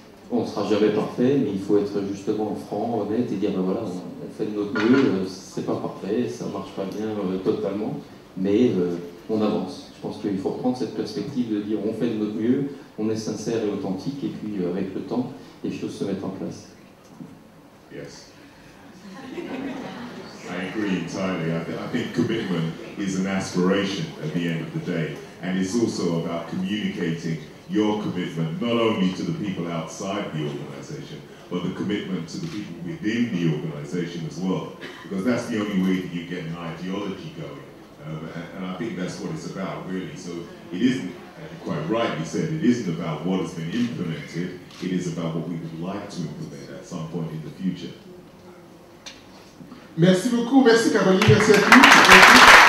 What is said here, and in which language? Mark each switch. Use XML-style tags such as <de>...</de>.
<fr>On ne sera jamais parfait, mais il faut être justement franc, honnête, et dire, ben voilà, on fait de notre mieux, c'est pas parfait, ça ne marche pas bien totalement, mais on avance. Je pense qu'il faut prendre cette perspective de dire, on fait de notre mieux, on est sincère et authentique, et puis avec le temps, les choses se mettent en place.</fr> <en>Yes. I agree entirely. I think commitment is an aspiration at the end of the day, and it's also about communicating your commitment not only to the people outside the organisation, but the commitment to the people within the organisation as well, because that's the only way that you get an ideology going. And I think that's what it's about, really. So it isn't, as you quite rightly said, it isn't about what has been implemented, it is about what we would like to implement at some point in the future.</en> <fr>Merci beaucoup, merci Caroline, merci à tous.</fr>